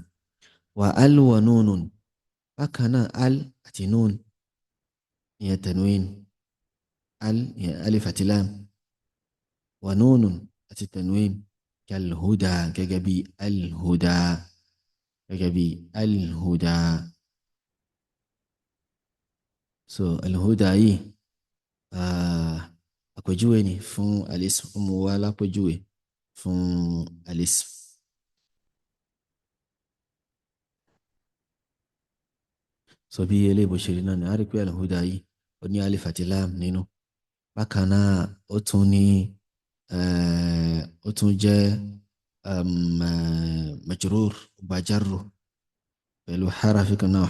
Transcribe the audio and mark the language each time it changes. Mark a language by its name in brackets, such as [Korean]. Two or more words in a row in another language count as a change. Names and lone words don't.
[Yoruba] wà al wa nunun bákan náà al àti nun ìyẹn tanwin al ìyẹn alif àti lam wa nunun àti tanwin kal huda gẹ́gẹ́ bí al huda gẹ́gẹ́ bí al-huda. so al-huda yìí àpèjúwe ni fún al-ism ọmọ wa lápèjúwe fún al-ism. so bí eléyìí bó ṣe rí náà ni a rí pé al-huda yìí ó ní alif àti lam nínú bákan náà ó tún jẹ́ [Arabic] مجرور بجرّ [Yoruba] pẹ̀lú harafi kan náà